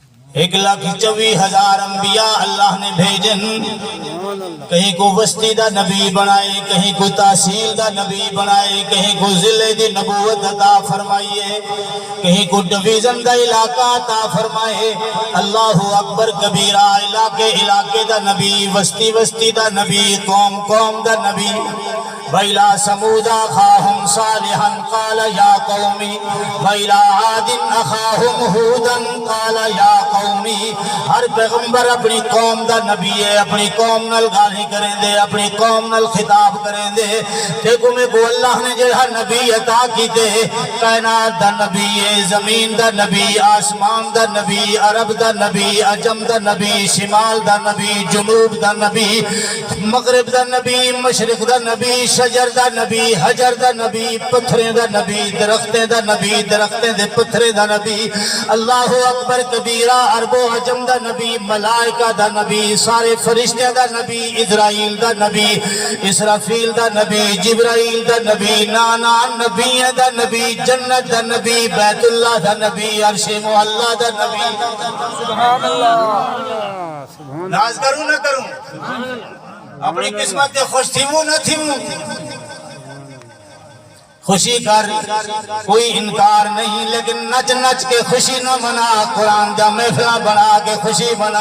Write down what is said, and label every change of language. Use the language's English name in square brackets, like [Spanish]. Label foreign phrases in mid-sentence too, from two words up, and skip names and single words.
[Saraiki] 1,24,000 انبیاء اللہ نے بھیجن، کہیں کو وسطی دا نبی بنائے، کہیں کو تحصیل دا نبی بنائے، کہیں کو ضلع دی نبوت عطا فرمائیے، کہیں کو ڈویژن دا علاقہ عطا فرمائے۔ [Arabic] اللہ اکبر کبیرہ، [Saraiki] علاقے دا نبی، وسطی دا نبی، قوم دا نبی۔ [Arabic] وَإِلَىٰ ثَمُودَ أَخَاهُمْ صَالِحًا قَالَ يَا قَوْمِ وَإِلَىٰ عَادٍ أَخَاهُمْ هُودًا قَالَ يَا قَوْمِ۔ [Saraiki] ہر پیغمبر اپنی قوم دا نبی ہے، اپنی قوم نال گالی کریں دے، اپنی قوم نال خطاب کریں دے۔ دیکھو میں کو اللہ نے جہاں نبی عطا کی دے، کائنات دا نبی ہے، زمین دا نبی، آسمان دا نبی، عرب دا نبی، عجم دا نبی، شمال دا نبی، جنوب دا نبی، مغرب دا نبی، مشرق دا نبی، شجر دا نبی، حجر دا نبی، پتھریں دا نبی، درختیں دا نبی، درختیں دے پتھریں دا نبی۔ [Arabic] اللہ اکبر کبیرہ، [Saraiki] عرب و عجم دا نبی، ملائکہ دا نبی، سارے فرشتے دا نبی، اسرائیل دا نبی، اسرافیل دا نبی، جبرائیل دا نبی، نانا نبی دا نبی، جنت دا نبی، بیت اللہ دا نبی، عرش معلی دا نبی۔ [Arabic] سبحان اللہ۔ [Saraiki] ناز کروں نہ کروں، اپنی قسمت خوش تھیموں نہ تھیموں، خوشی کر، کوئی انکار نہیں، لیکن نچ نچ کے خوشی نہ منا، قرآن دا محفلہ بنا کے خوشی منا۔